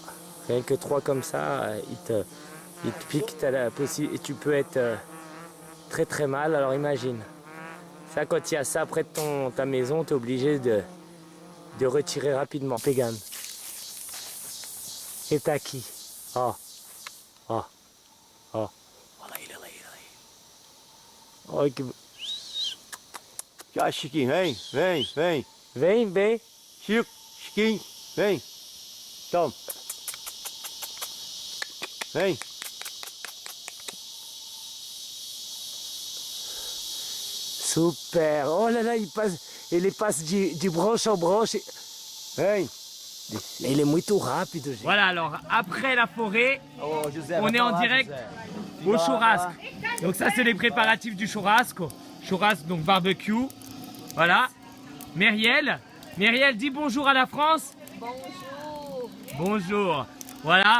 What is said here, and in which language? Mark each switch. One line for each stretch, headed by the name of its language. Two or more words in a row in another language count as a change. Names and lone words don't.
French: Rien que 3 comme ça, ils te piquent, t'as la possibilité et tu peux être très très mal. Alors imagine. Ça, quand il y a ça près de ta maison, tu es obligé de retirer rapidement. Pegan. Et t'as qui? Oh. Oh. Oh. Oh, que...
Portuguese: Já, Chiquinho, vem. Vem. Chiquinho, vem. Toma. Vem. Super.
French: Oh là là, il passe du branche en branche.
Portuguese: Vem.
French: Il est
Portuguese: muito rápido, gente.
French: Voilà, alors après la forêt, on est en direct au churrasco. Donc ça, c'est les préparatifs du churrasco. Churrasco, donc barbecue. Voilà. Myriel, dis bonjour à la France. Bonjour. Voilà.